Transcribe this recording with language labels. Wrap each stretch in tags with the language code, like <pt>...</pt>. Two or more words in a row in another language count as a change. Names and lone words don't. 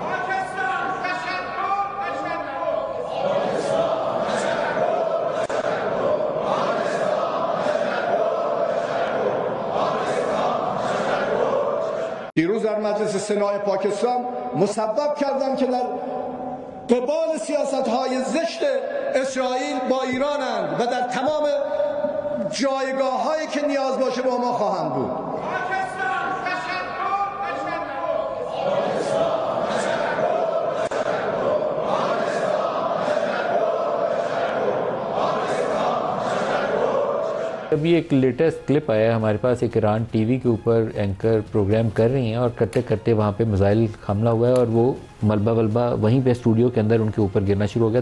<fa>دیروز در مجلس سنای پاکستان مسبب کردن که در قبال سیاست‌های زشت اسرائیل با ایرانند و در تمام جایگاه‌هایی که نیاز باشه با ما خواهند بود.</fa> <hi>अभी एक</hi> <en>लेटेस्ट क्लिप</en> <hi>आया है हमारे पास, एक ईरान टीवी के ऊपर</hi> <en>एंकर प्रोग्राम</en> <hi>कर रही हैं और करते करते वहाँ पे मिसाइल हमला हुआ है और वो मलबा वलबा वहीं पे स्टूडियो के अंदर उनके ऊपर गिरना शुरू हो गया।</hi>